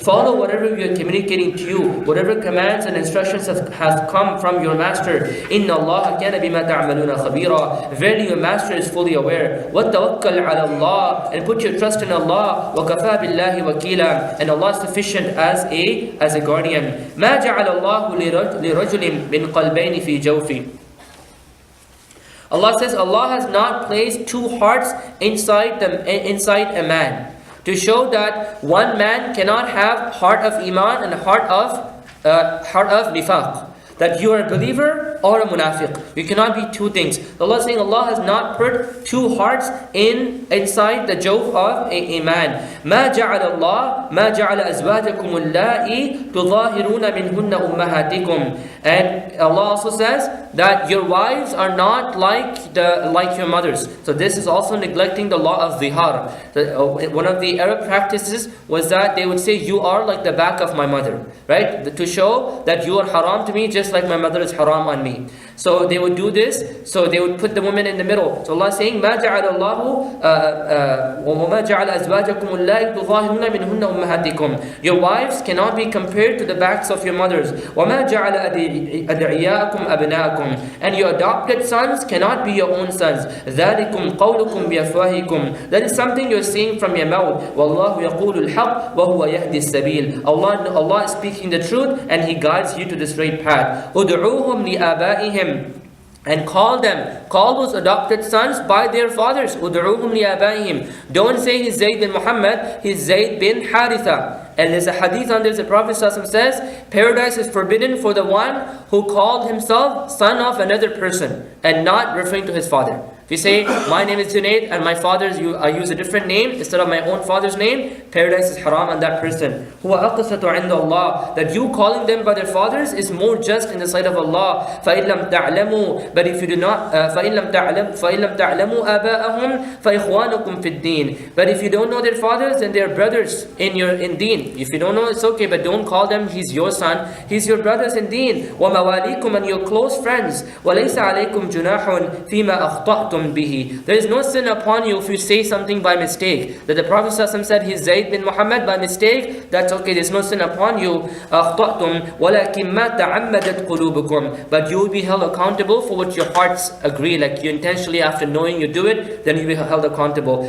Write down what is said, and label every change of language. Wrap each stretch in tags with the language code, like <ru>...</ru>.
<en>Follow whatever we are communicating to you. Whatever commands and instructions has come from your master.</en> <ar>Inna Allah kana bima ta'maluna khabira.</ar> <en>Verily your master is fully aware.</en> <ar>وَتَوَكَّلْ عَلَى اللَّهِ.</ar> <en>And put your trust in Allah.</en> <ar>وَكَفَى بِاللَّهِ وَكِيلًا.</ar> <en>And Allah is sufficient as a guardian.</en> <ar>ما جعل الله لرجل من قلبين في جوفه.</ar> <en>Allah says Allah has not placed two hearts inside a man, to show that one man cannot have heart of iman and heart of nifaq. That you are a believer or a munafiq. You cannot be two things. Allah is saying Allah has not put two hearts inside the jawf of a man.</en> <ar>ما جعل الله ما جعل أزواجكم اللائي تظاهرون منهن أمهاتكم.</ar> <en>And Allah also says that your wives are not like your mothers. So this is also neglecting the law of zihar. One of the Arab practices was that they would say, you are like the back of my mother, right? To show that you are haram to me just like my mother is haram on me. So they would do this, so they would put the woman in the middle. So Allah is saying,</en> <ar>مَا جَعَلَ اللَّهُ وَمَا جَعَلَ أَزْوَاجَكُمُ اللَّائِي تُظَاهِرُونَ مِنْهُنَّ أُمَّهَاتِكُم.</ar> <en>Your wives cannot be compared to the backs of your mothers.</en> <ar>وَمَا جَعَلَ أَدْعِيَاءَكُمْ أَبْنَاءَكُمْ.</ar> <en>And your adopted sons cannot be your own sons.</en> <ar>ذَلِكُمْ قَوْلُكُمْ بِأَفْوَاهِكُمْ.</ar> <en>That is something you're saying from your mouth.</en> <ar>وَاللَّهُ يَقُولُ الْحَقِّ وَهُوَ يَهْدِي السَّبِيلِ.</ar> <en>Allah is speaking the truth and He guides you to the straight path.</en> <ar>أُدْعُوهُمْ لِآبَائِهِمْ.</ar> <en>And call those adopted sons by their fathers.</en> <ar>أُدْعُوهُمْ لِآبَائِهِمْ.</ar> <en>Don't say he's Zayd bin Muhammad, he's Zayd bin Haritha. And there's a hadith on this, the Prophet ﷺ says, paradise is forbidden for the one who called himself son of another person and not referring to his father. If you say, my name is Junaid and my father's, I use a different name instead of my own father's name, paradise is haram on that person.</en> <ar>هُوَ أَقْسَطُ عِنْدَ اللَّهِ.</ar> <en>That you calling them by their fathers is more just in the sight of Allah.</en> <ar>فَإِن لَمْ تَعْلَمُوا.</ar> <en>But if you do not,</en> <ar>فَإِن لَمْ تَعْلَمُوا آبَاءَهُمْ فَإِخْوَانُكُمْ فِي الدِّينِ.</ar> <en>But if you don't know their fathers, then they are brothers in deen. If you don't know, it's okay, but don't call them, he's your son, he's your brothers in deen.</en> <ar>وَمَوَالِيكُمْ.</ar> <en>And your close friends.</en> <ar>وَلَيْسَ عَلَيْكُمْ جُنَاحٌ فِيمَا أَخْطَأْتُمْ bihi.</ar> <en>There is no sin upon you if you say something by mistake. That the Prophet ﷺ said he's Zayd bin Muhammad by mistake, that's okay, there's no sin upon you.</en> <ar>أَخْطَأْتُمْ وَلَكِنْ مَا تَعَمَّدَتْ قُلُوبُكُمْ.</ar> <en>But you will be held accountable for what your hearts agree. Like you intentionally, after knowing you do it, then you will be held accountable.</en>